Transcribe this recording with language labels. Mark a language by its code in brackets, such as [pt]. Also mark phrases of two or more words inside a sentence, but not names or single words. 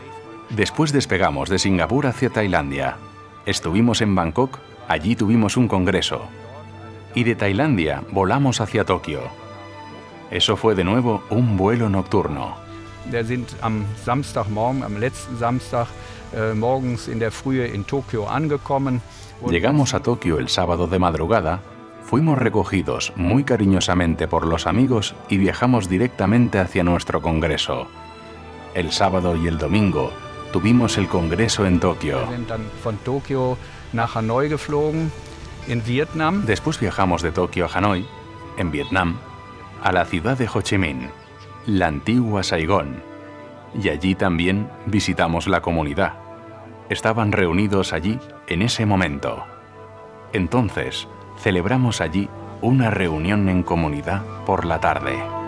[es] Después despegamos de Singapur hacia Tailandia. Estuvimos en Bangkok, allí tuvimos un congreso. Y de Tailandia volamos hacia Tokio. Eso fue de nuevo un vuelo nocturno. [de] Wir sind am Samstagmorgen, am letzten Samstag morgens in der Frühe in Tokio angekommen. [es] Llegamos a Tokio el sábado de madrugada, fuimos recogidos muy cariñosamente por los amigos y viajamos directamente hacia nuestro congreso. El sábado y el domingo tuvimos el congreso en Tokio. [de] Wir sind dann von Tokio nach Hanoi geflogen, in Vietnam. [es] Después viajamos de Tokio a Hanoi, en Vietnam, a la ciudad de Ho Chi Minh, la antigua Saigón, y allí también visitamos la comunidad. Estaban reunidos allí en ese momento. Entonces, celebramos allí una reunión en comunidad por la tarde.